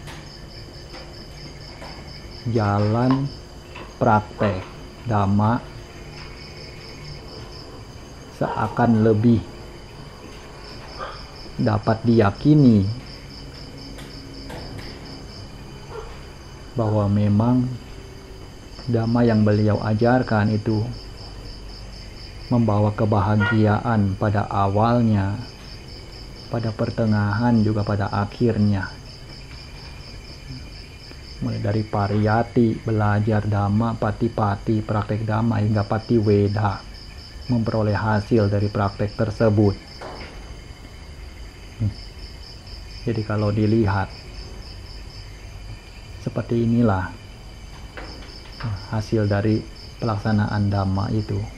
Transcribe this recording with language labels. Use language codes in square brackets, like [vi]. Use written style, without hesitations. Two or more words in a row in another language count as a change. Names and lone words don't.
[id] jalan praktek Dhamma seakan lebih dapat diyakini bahwa memang Dhamma yang beliau ajarkan itu membawa kebahagiaan pada awalnya, pada pertengahan juga pada akhirnya. Mulai dari pariyati, belajar dhamma, pati-pati, praktek dhamma, hingga pati weda, memperoleh hasil dari praktek tersebut. Jadi kalau dilihat, seperti inilah hasil dari pelaksanaan dhamma itu.